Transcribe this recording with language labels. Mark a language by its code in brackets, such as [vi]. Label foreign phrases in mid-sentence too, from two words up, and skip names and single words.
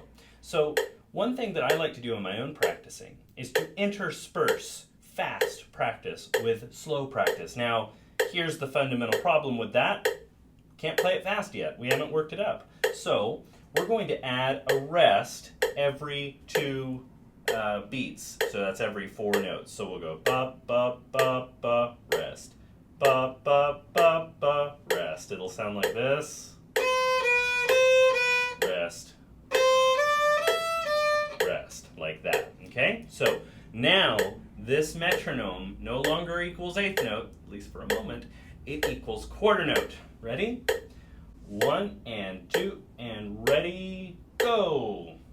[en] So one thing that I like to do in my own practicing is to intersperse fast practice with slow practice. Now, here's the fundamental problem with that. Can't play it fast yet. We haven't worked it up. So we're going to add a rest every 2 beats. So that's every 4 notes. So we'll go ba, ba, ba, ba, rest. Ba, ba, ba, ba, rest. It'll sound like this. Rest. Rest. Like that. Okay? So now this metronome no longer equals eighth note, at least for a moment. It equals quarter note. Ready? 1 and 2 and ready, go.